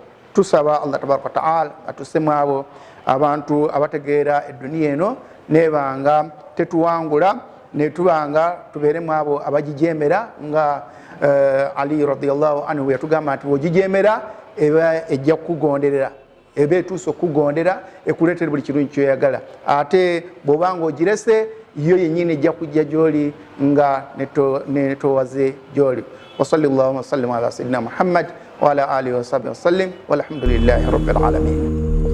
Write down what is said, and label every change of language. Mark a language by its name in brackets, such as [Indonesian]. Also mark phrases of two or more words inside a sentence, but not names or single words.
[Ganda] Tusaba [Arabic] الله تبارك تعالى [Ganda] atussemu abo abantu abategeera edduniya eno nebanga tetuwangula, netubanga tubeeremu abo abagijemera nga Ali [Arabic] رضي الله عنه [Ganda] yatugamba nti bwogijemera eba ejja kukugonderera, eba etuusa okukugondera ekuleetera buli kirungi kyoyagala. Ate bw'obanga ogirese yo yennyini ejja kujja gy'oli nga netowaze gy'oli. [Arabic] وصلى الله وسلم على سيدنا محمد وعلى آله وصحبه وسلم والحمد لله رب العالمين.